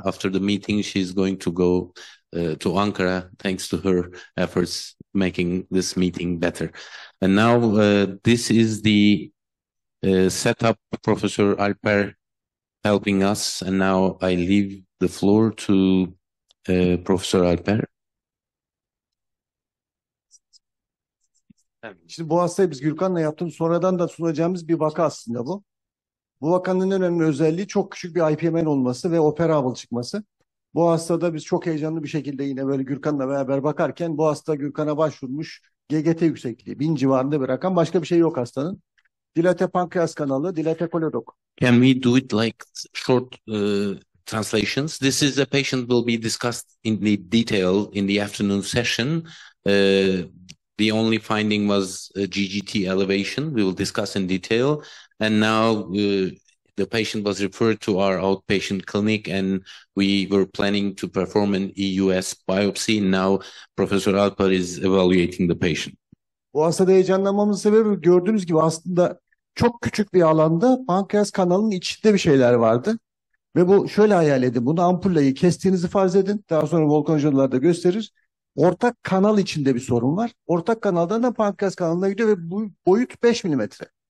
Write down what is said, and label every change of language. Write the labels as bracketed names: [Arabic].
[English] After the meeting, she's going to go to Ankara, thanks to her efforts making this meeting better. And now this is the setup, Professor Alper helping us. And now I leave the floor to Professor Alper. [Turkish] Şimdi bu hastayı biz Gürkan'la yaptığımız sonradan da sunacağımız bir vaka aslında bu. Bu vakanın en önemli özelliği çok küçük bir IPMN olması ve operable çıkması. Bu hastada biz çok heyecanlı bir şekilde yine böyle Gürkan'la beraber bakarken bu hasta Gürkan'a başvurmuş. GGT yüksekliği 1000 civarında bir rakam. Başka bir şey yok hastanın. Dilate pankreas kanalı, dilate kolodok. [English] Can we do it like short translations? This is a patient will be discussed in the detail in the afternoon session. The only finding was GGT elevation. We will discuss in detail. And now the patient was referred to our outpatient clinic, and we were planning to perform an EUS biopsy. Now Professor Alper is evaluating the patient. [Turkish] Bu hastada heyecanlanmamızın sebebi gördüğünüz gibi aslında çok küçük bir alanda pankreas kanalının içinde bir şeyler vardı. Ve bu şöyle hayal edin. Bunu ampulleyi kestiğinizi farz edin. Daha sonra Volkan hocalar da gösterir. Ortak kanal içinde bir sorun var. Ortak kanaldan da pankreas kanalına gidiyor ve bu boyut 5 milimetre.